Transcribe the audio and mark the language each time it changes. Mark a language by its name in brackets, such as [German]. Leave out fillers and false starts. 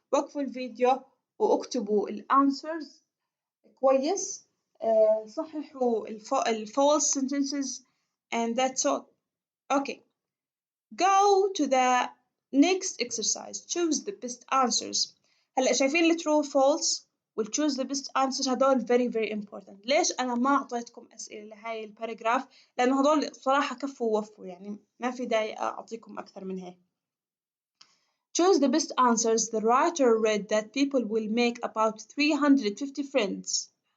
[Arabic] وقفوا الفيديو واكتبوا الأنسرز كويس. صححوا [English] false sentences and that's all. Okay. Go to the next exercise. Choose the best answers. [Arabic] هلا شايفين ال true false وال [English] choose the best answer [Arabic] هدول [English] very very important. [Arabic] ليش أنا ما أعطيتكم أسئلة لهاي الباراجراف؟ لأنه هدول صراحة كفوا ووفوا يعني ما في داعي أعطيكم أكثر من هيك. [English] Choose the best answers. The writer read that people will make about 350 friends.